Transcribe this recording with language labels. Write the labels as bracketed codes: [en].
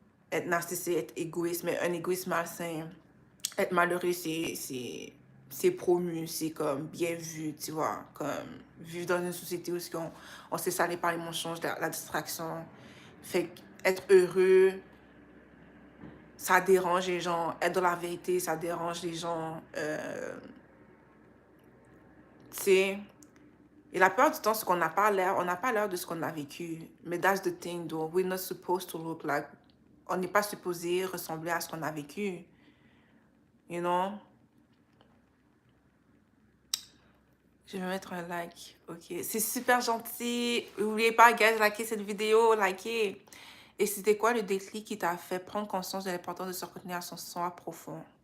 [fr] être narcissique, être égoïste, mais un égoïsme malsain, être malheureux, c'est promu, c'est comme bien vu, tu vois, comme vivre dans une société où on s'est salé par les mensonges, la distraction, fait être heureux, ça dérange les gens. Être dans la vérité, ça dérange les gens. Tu sais, et la plupart du temps, ce qu'on n'a pas l'air, on n'a pas l'air de ce qu'on a vécu. [en] Mais that's the thing, though. We're not supposed to look like... [fr] On n'est pas supposé ressembler à ce qu'on a vécu. [en] You know? [fr] Je vais mettre un like. Ok. C'est super gentil. N'oubliez pas, guys, likez cette vidéo. Likez. Et c'était quoi le déclic qui t'a fait prendre conscience de l'importance de se retenir à son soi profond?